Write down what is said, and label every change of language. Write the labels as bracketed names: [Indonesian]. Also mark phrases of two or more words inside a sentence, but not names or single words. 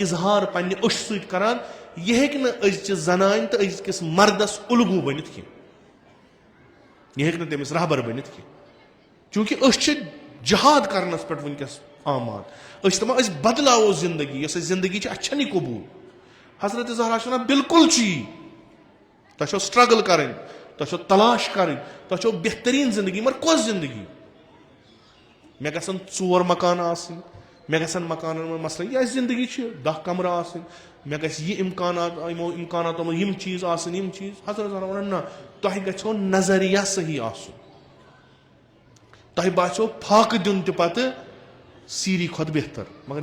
[Kashmiri] इजहार पन्ने अश सत करान यह हेक न अजचि जनान तो अजकिस मर्दस उलगू बनित कह यह हेक न तमिस रहबर बनित कह چونکہ جہاد کرنس پہ ونکس آماد دپان بدلاو زندگی یس زندگی اچھا قبول حضرت زہرا ونان بالکل تہ سٹرگل کریں تہ تلاش کریں تہ بہترین زندگی مگر کس زندگی مے گژھن 4 مکان آسن مے گژھن مکانن منٛز مثلاً یہ زندگی 10 کمرٕ آسن مے گژھِ یہ امکانات یمو امکاناتو منٛز یم چیز آسن یم چیز حضرت زہرا ونان نہ تۄہہِ گژھو نظریہ صحیح آسُن تۄہہِ باسیو فاقہٕ دیُن تہِ پتہٕ سیٖری کھۄتہٕ بہتر مگر